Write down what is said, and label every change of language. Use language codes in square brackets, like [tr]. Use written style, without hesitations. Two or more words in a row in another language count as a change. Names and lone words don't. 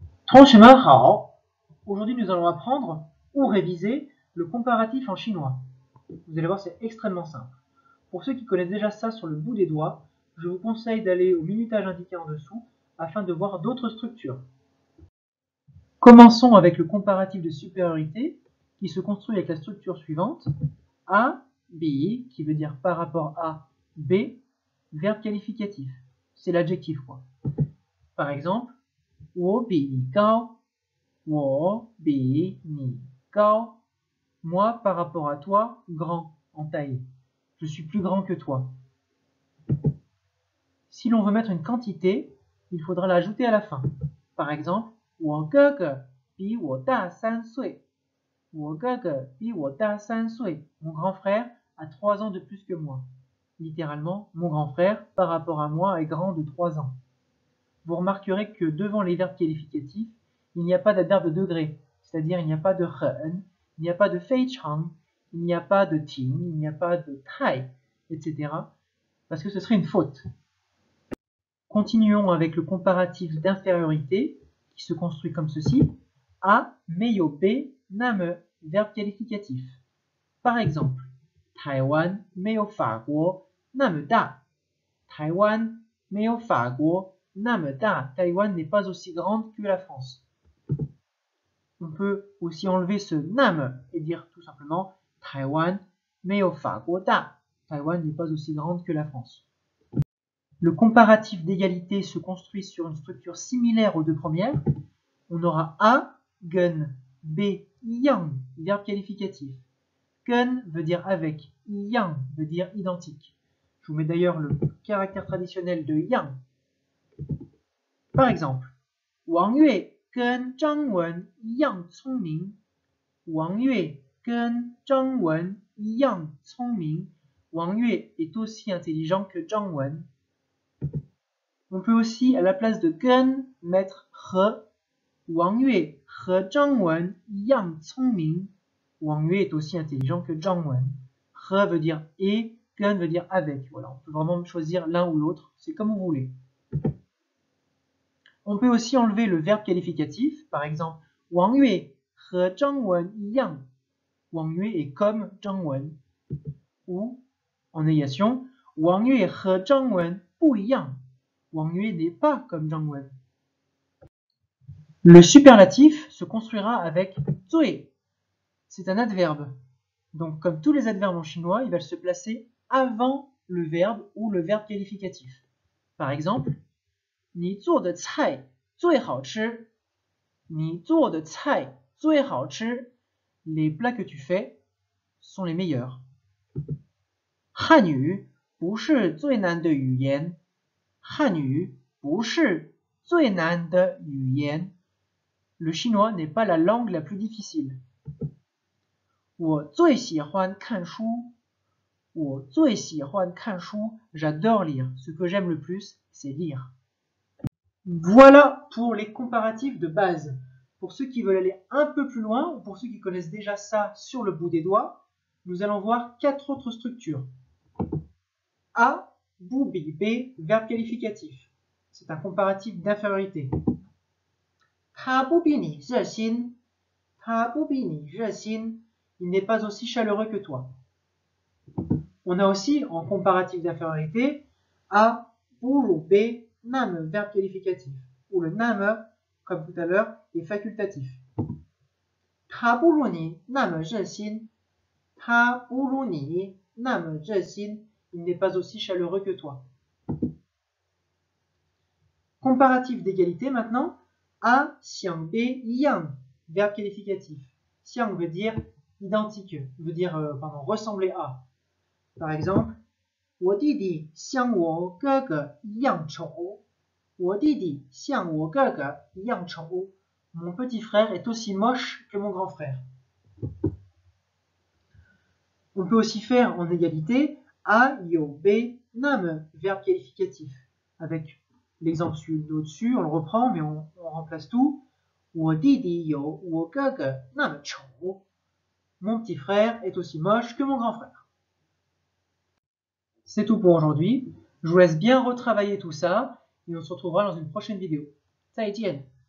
[zh] 同学们好, [fr] aujourd'hui nous allons apprendre ou réviser le comparatif en chinois. Vous allez voir, c'est extrêmement simple. Pour ceux qui connaissent déjà ça sur le bout des doigts, je vous conseille d'aller au minutage indiqué en dessous afin de voir d'autres structures. Commençons avec le comparatif de supériorité qui se construit avec la structure suivante. A, B, qui veut dire par rapport à B, verbe qualificatif. C'est l'adjectif quoi. Par exemple, [zh] 我比你高, 我比你高. [fr] Moi, par rapport à toi, grand, en taille. Je suis plus grand que toi. Si l'on veut mettre une quantité, il faudra l'ajouter à la fin. Par exemple, [zh] 我哥哥比我大3岁. 我哥哥比我大3岁. [fr] Mon grand frère a 3 ans de plus que moi. Littéralement, mon grand frère, par rapport à moi, est grand de 3 ans. Vous remarquerez que devant les verbes qualificatifs, il n'y a pas d'adverbe de degré, c'est-à-dire il n'y a pas de hen, il n'y a pas de feichang, il n'y a pas de ting, il n'y a pas de tai, etc. parce que ce serait une faute. Continuons avec le comparatif d'infériorité qui se construit comme ceci. A, meio B, name, verbe qualificatif. Par exemple, Taïwan, [zh] meio法国, 那么大. Taïwan, meio法国, 那么大. [fr] Taïwan n'est pas aussi grande que la France. On peut aussi enlever ce nam et dire tout simplement Taïwan, [zh] meio法国大. [fr] Taïwan n'est pas aussi grande que la France. Le comparatif d'égalité se construit sur une structure similaire aux deux premières. On aura A, gun, B, yang, verbe qualificatif. Gun veut dire avec, yang veut dire identique. Je vous mets d'ailleurs le caractère traditionnel de yang. Par exemple, [zh] Wang Yue 跟张文一样聪明. Wang Yue 跟张文一样聪明. [fr] Wang Yue est aussi intelligent que Zhang Wen. On peut aussi, à la place de gun, mettre he. [zh] Wang Yue 和张文一样聪明. [fr] Wang Yue est aussi intelligent que Zhang Wen. He veut dire et, gun veut dire avec. Voilà, on peut vraiment choisir l'un ou l'autre, c'est comme vous voulez. On peut aussi enlever le verbe qualificatif, par exemple, Wang Yue [zh] 和张文一样. [fr] Wang Yue est comme Zhang Wen. Ou, en négation, Wang Yue [zh] 和张文不一样. [fr] Wang Yue n'est pas comme Zhang Wen. Le superlatif se construira avec zui. C'est un adverbe. Donc, comme tous les adverbes en chinois, il va se placer avant le verbe ou le verbe qualificatif. Par exemple, [zh] 你做的菜最好吃. 你做的菜最好吃. [fr] Les plats que tu fais sont les meilleurs. [zh] 汉语不是最难的语言. 汉语不是最难的语言. [fr] Le chinois n'est pas la langue la plus difficile. [zh] 我最喜欢看书. 我最喜欢看书. [fr] J'adore lire. Ce que j'aime le plus, c'est lire. Voilà pour les comparatifs de base. Pour ceux qui veulent aller un peu plus loin, ou pour ceux qui connaissent déjà ça sur le bout des doigts, nous allons voir 4 autres structures. A, bu, bi, B, verbe qualificatif. C'est un comparatif d'infériorité. [zh] 他不比你热心. 他不比你热心. [fr] Il n'est pas aussi chaleureux que toi. On a aussi, en comparatif d'infériorité, A, bu, B, name, verbe qualificatif. Où le name, comme tout à l'heure, est facultatif. [zh] 他不如你那么热心. 他不如你那么热心. [fr] Il n'est pas aussi chaleureux que toi. Comparatif d'égalité maintenant. A, xiang, B, yang, verbe qualificatif. Xiang veut dire identique, veut dire ressembler à. Par exemple, [zh] 我弟弟像我哥哥一样丑. 我弟弟像我哥哥一样丑. [fr] Mon petit frère est aussi moche que mon grand frère. On peut aussi faire en égalité A, yo, B, name, verbe qualificatif. Avec l'exemple au-dessus, on le reprend, mais on remplace tout. [zh] 我弟弟有我哥哥那么丑. [fr] Mon petit frère est aussi moche que mon grand frère. C'est tout pour aujourd'hui. Je vous laisse bien retravailler tout ça et on se retrouvera dans une prochaine vidéo. [zh] 再见.